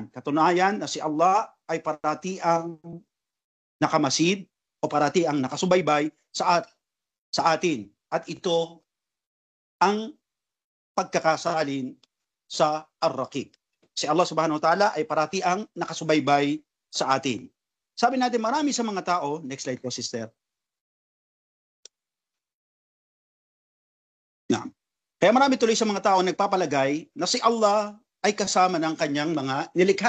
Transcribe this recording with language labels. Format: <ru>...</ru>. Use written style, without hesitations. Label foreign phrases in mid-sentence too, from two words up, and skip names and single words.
<tl>Katunayan na si Allah ay parati ang nakamasid o parati ang nakasubaybay sa atin. At ito ang pagkakasalin sa Ar-Raqib. Si Allah</tl> <ar>سبحانه وتعالى</ar> <tl>ay parati ang nakasubaybay sa atin. Sabi natin, marami sa mga tao,</tl> <en>next slide</en> <tl>po sister. Kaya marami tuloy sa mga tao nagpapalagay na si Allah ay kasama ng kanyang mga nilikha.</tl>